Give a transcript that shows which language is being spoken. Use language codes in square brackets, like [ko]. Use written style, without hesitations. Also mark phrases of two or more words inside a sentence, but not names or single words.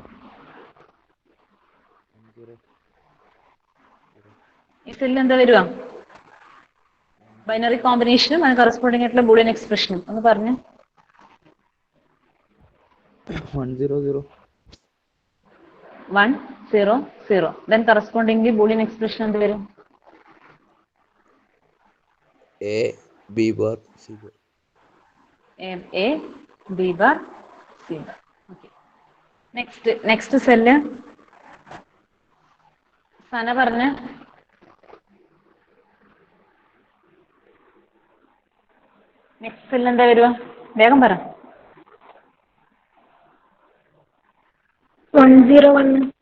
[ml] ഈ സെല്ലിൽ എന്താ വരിക? [en] binary combination [ml] അതിന് കറസ്പോണ്ടിങ് ആയിട്ടുള്ള [en] Boolean expression [ml] ഒന്ന് പറഞ്ഞു. 100. 100. [en] Then correspondingly Boolean expression [ml] എന്ത് വരും? [en] A, B bar, C bar. A, B bar, C bar. Okay. [ml] Next സെല്ല് സന പറഞ്ഞ. [en] next cell [ml] എന്താ വരുക? വേഗം പറ. 101.